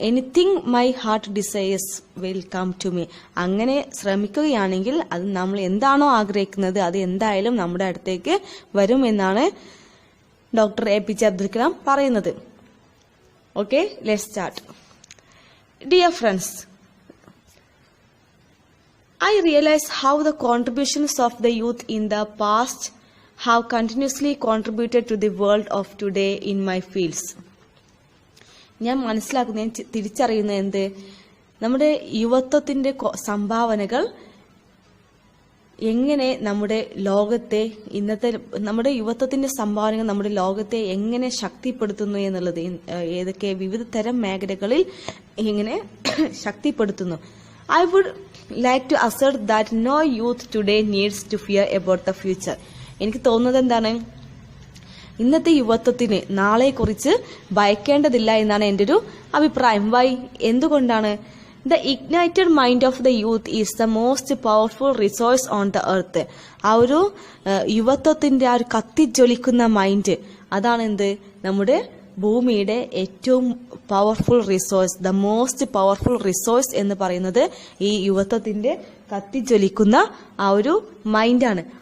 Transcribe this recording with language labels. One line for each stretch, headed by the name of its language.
English: Anything my heart desires will come to me.
Malayalam: അങ്ങനെ ശ്രമിക്കുകയാണെങ്കിൽ അത് നമ്മൾ എന്താണോ ആഗ്രഹിക്കുന്നത് അത് എന്തായാലും നമ്മുടെ അടുത്തേക്ക് വരും എന്നാണ് doctor A P J Abdul Kalam പറയുന്നത്.
English: Okay, let's start. Dear friends, I realize how the contributions of the youth in the past have continuously contributed to the world of today in my fields.
Malayalam: ഞാൻ മനസ്സിലാക്കുന്ന, തിരിച്ചറിയുന്ന എന്ത്, നമ്മുടെ യുവത്വത്തിന്റെ സംഭാവനകൾ എങ്ങനെ നമ്മുടെ ലോകത്തെ, ഇന്നത്തെ നമ്മുടെ യുവത്വത്തിന്റെ സംഭാവനകൾ നമ്മുടെ ലോകത്തെ എങ്ങനെ ശക്തിപ്പെടുത്തുന്നു എന്നുള്ളത്, ഏതൊക്കെ വിവിധ തരം മേഖലകളിൽ എങ്ങനെ ശക്തിപ്പെടുത്തുന്നു.
English: I would like to assert that no youth today needs to fear about the future.
Malayalam: എനിക്ക് തോന്നുന്നത് എന്താണ്, ഇന്നത്തെ യുവത്വത്തിന് നാളെക്കുറിച്ച് ഭയക്കേണ്ടതില്ല എന്നാണ് എൻ്റെ ഒരു അഭിപ്രായം. വൈ, എന്തുകൊണ്ടാണ്?
English: The ignited mind of the youth is the most powerful resource on the earth.
Malayalam: ആ ഒരു യുവത്വത്തിന്റെ ആ ഒരു കത്തിജ്വലിക്കുന്ന മൈൻഡ്, അതാണ് എന്ത്, നമ്മുടെ ഭൂമിയുടെ ഏറ്റവും powerful resource.
English: the most powerful resource
Malayalam: എന്ന് പറയുന്നത് ഈ യുവത്വത്തിന്റെ കത്തിജ്വലിക്കുന്ന ആ ഒരു മൈൻഡാണ്.